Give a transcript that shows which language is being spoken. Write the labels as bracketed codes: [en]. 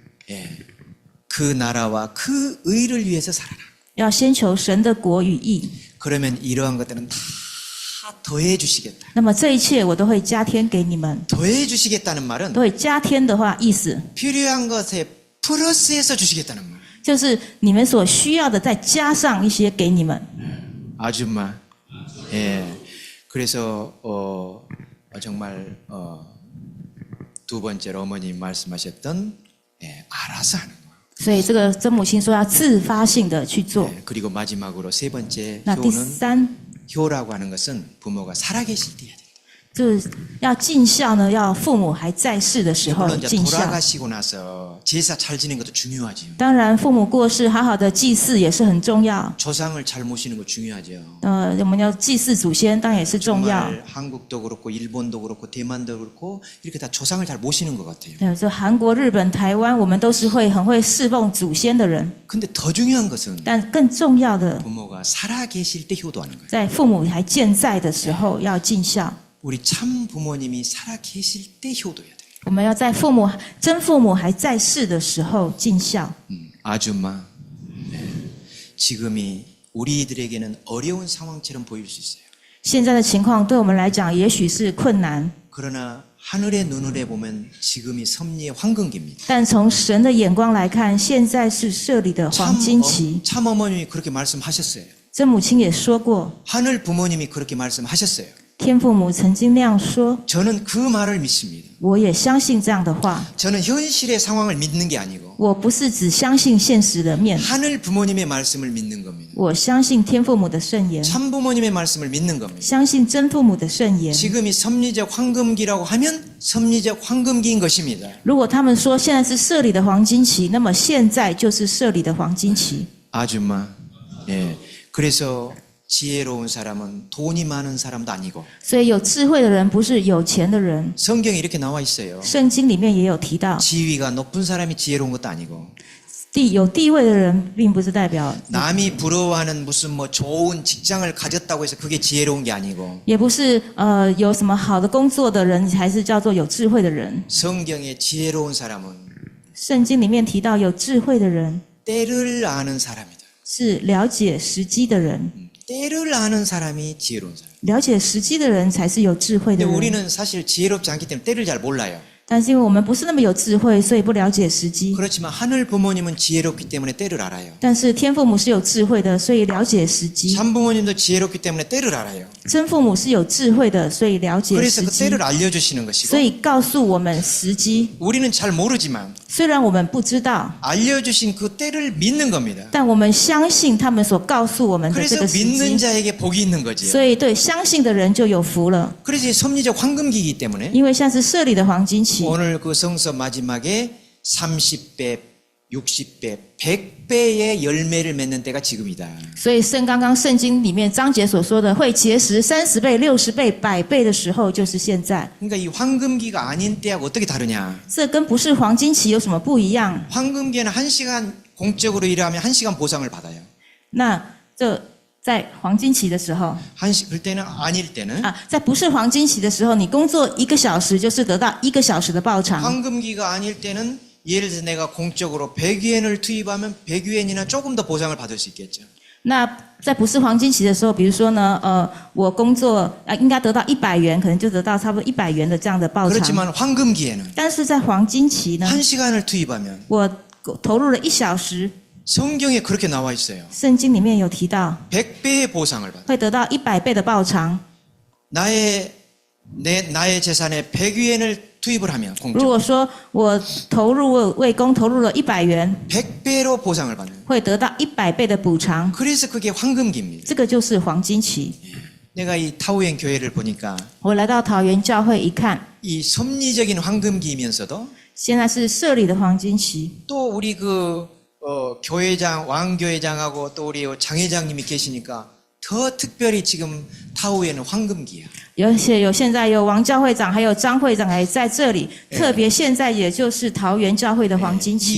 [ko] 예, 그 나라와 그 의를 위해서 살아라. [zh] 要先求神的国与义。 [ko] 그러면 이러한 것들은 다 더해 주시겠다. [zh] 那么这一切我都会加添给你们。 [ko] 더해 주시겠다는 말은 [zh] 都会加添的话，意思 [ko] 필요한 것에 플러스해서 주시겠다는 말. [zh] 就是你们所需要的再加上一些给你们。 [ko] 아줌마. 예. 그래서 정말 두 번째로 어머님 말씀하셨던 예, 알아서 하는 거. [zh] 所以这个真母亲说要自发性的去做。 [ko] 예, 그리고 마지막으로 세 번째 [zh] 那第 [ko] 효는 [zh] 三 [ko] 효라고 하는 것은 부모가 살아계실 때 해야 된다. [zh] 就是要尽孝呢，要父母还在世的时候 [ko] 물론 이제 [zh] 尽孝。 [ko] 돌아가시고 나서 제사 잘 지내는 것도 중요하지요. [zh] 当然，父母过世，好好的祭祀也是很重要。 [ko] 조상을 잘 모시는 거 중요하죠. [zh] 我们要祭祀祖先，当然也是重要。 [ko] 정말 한국도 그렇고 일본도 그렇고 대만도 그렇고 이렇게 다 조상을 잘 모시는 것 같아요. [zh] 这韩国、日本、台湾，我们都是很会侍奉祖先的人。 [ko] 근데 더 중요한 것은 [zh] 但更重要的， [ko] 부모가 살아계실 때 효도하는 거예요. [zh] 在父母还健在的时候要尽孝。 [ko] 우리 참 부모님이 살아계실 때 효도해야 돼요. [zh] 我们要在真父母还在世的时候尽孝。 [ko] 아줌마, 네. 지금이 우리들에게는 어려운 상황처럼 보일 수 있어요. [zh] 现在的情况对我们来讲，也许是困难， [ko] 그러나 하늘의 눈으로 보면 지금이 섭리의 황금기입니다. [zh] 但从神的眼光来看，现在是设立的黄金期。 [ko] 참 어머님이 그렇게 말씀하셨어요. [zh] 真母亲也说过， [ko] 하늘 부모님이 그렇게 말씀하셨어요. [zh] 天父母曾经那样说， [ko] 저는 그 말을 믿습니다. [zh] 我也相信这样的话。 [ko] 저는 현실의 상황을 믿는 게 아니고 [zh] 我不是只相信现实的面， [ko] 하늘 부모님의 말씀을 믿는 겁니다. [zh] 我相信天父母的圣言， [ko] 참 부모님의 말씀을 믿는 겁니다. [zh] 相信真父母的圣言。 [ko] 지금이 섭리적 황금기라고 하면 섭리적 황금기인 것입니다. [zh] 如果他们说现在是设立的黄金期，那么现在就是设立的黄金期。 [ko] 아줌마. 예. 그래서 지혜로운 사람은 돈이 많은 사람도 아니고 [zh] 所以有智慧的人不是有钱的人， [ko] 성경에 이렇게 나와 있어요. [zh] 圣经里面也有提到， [ko] 지위가 높은 사람이 지혜로운 것도 아니고 [zh] 有地位的人并不是代表， [ko] 남이 부러워하는 무슨 뭐 좋은 직장을 가졌다고 해서 그게 지혜로운 게 아니고 [zh] 也不是有什么好的工作的人才是叫做有智慧的人。 [ko] 성경에 지혜로운 사람은 [zh] 圣经里面提到有智慧的人 [ko] 때를 아는 사람이다. [zh] 是了解时机的人， [ko] 때를 아는 사람이 지혜로운 사람. [zh] 了解时机的人才是有智慧的 [ko] 근데 [zh] 人。 [ko] 우리는 사실 지혜롭지 않기 때문에 때를 잘 몰라요. [zh] 但是因为我们不是那么有智慧，所以不了解时机。 [ko] 그렇지만 하늘 부모님은 지혜롭기 때문에 때를 알아요. [zh] 但是天父母是有智慧的，所以了解时机； [ko] 참 부모님도 지혜롭기 때문에 때를 알아요. [zh] 真父母是有智慧的，所以了解 [ko] 그래서 [zh] 时 [ko] 그 [zh] 机， [ko] 때를 알려주시는 것이고 [zh] 所以告诉我们时机。 [ko] 우리는 잘 모르지만 [zh] 虽然我们不知道， [ko] 알려주신 그 때를 믿는 겁니다. [zh] 但我们相信他们所告诉我们的这 [ko] 그래서 [zh] 个时 [ko] 믿는 자에게 복이 있는 거지요. [zh] 所以对相信的人就有福了。 [ko] 그래서 이 섭리적 황금기이기 때문에 [zh] 因为像是设立的黄金期， [ko] 오늘 그 성서 마지막에 30배 60배, 100배의 열매를 맺는 때가 지금이다. [zh] 所以刚刚圣经里面章节所说的会结实30倍、60倍、100倍的时候，就是现在。 [ko] 그러니까 이 황금기가 아닌 때하고 어떻게 다르냐? [zh] 这跟不是黄金期有什么不一样？ [ko] 황금기에는 1시간 공적으로 일하면 1시간 보상을 받아요. [zh] 那这在黄金期的时候 [ko] 그때는 아닐 때는 [zh] 啊，在不是黄金期的时候，你工作1个小时就是得到1个小时的报偿。 [ko] 황금기가 아닐 때는 예를 들어 내가 공적으로 100위엔을 투입하면 100위엔이나 조금 더 보상을 받을 수 있겠죠. [zh] 那在不是黄金期的时候，比如说呢，我工作应该得到100元，可能就得到差不多100元的这样的报偿。 [ko] 그렇지만 황금기에는 [zh] 但是在黄金期呢， [ko] 1시간을 투입하면 [zh] 我投入了1小时， [ko] 성경에 그렇게 나와 있어요. [zh] 圣经里面有提到 [ko] 100배의 보상을 받아. [zh] 会得到100倍的报偿。 [ko] 나의 재산에 100위엔을 투입을 하면 [zh] 如 [ko] 공적 [zh] 果说我为公投入了100元， [ko] 100배로 보상을 받는. [zh] 会得到100倍的补偿， [ko] 그래서 그게 황금기입니다. [zh] 这个就是黄金期。 [ko] 내가 이 타우엔 교회를 보니까 [zh] 我来到桃园教会一看， [ko] 이 섭리적인 황금기이면서도 [zh] 现在是设立的黄金期。 [ko] 또 우리 교회장, 왕교회장하고 또 우리 장회장님이 계시니까 더 특별히 지금 타우에는 황금기야. [zh] 而且现在有王教会长，还有张会长还在这里，特别现在也就是桃园教会的黄金期，